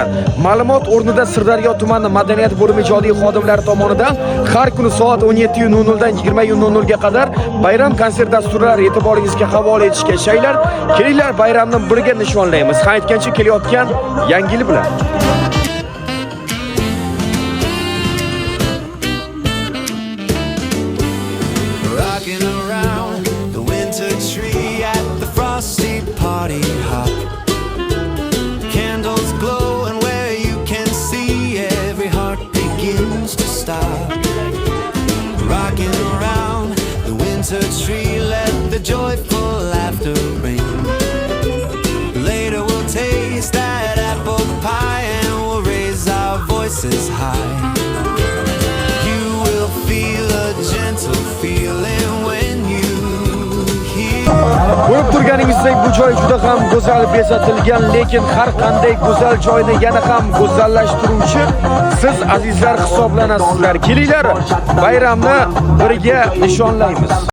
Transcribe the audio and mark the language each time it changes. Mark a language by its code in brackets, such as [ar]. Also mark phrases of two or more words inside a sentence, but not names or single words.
[uz] Ma'lumot o'rnida Sirdaryo tumani madaniyat bo'limi ijodiy xodimlari tomonidan har kuni soat 17:00 dan 20:00 ga qadar bayram konsert dasturlari e'tiboringizga havola etishga shaylar. Kelinglar bayramni birga nishonlaymiz. Ha aytgancha kelayotgan Yangi yil bilan. [en] Rocking around the winter tree at the frosty party hop. Candles glow and where you can see every heart begins to stop. Rocking around the winter tree, let the joyful laughter ring. Later we'll taste that apple pie and we'll raise our voices high. You will feel a gentle feeling when you hear. [uz] Ko'rib turganingizdek bu joy juda ham go'zal bezatilgan, lekin har qanday go'zal joyni yana ham go'zallashtiruvchi siz azizlar hisoblanasizlar. Kelinglar bayramni birga nishonlaymiz.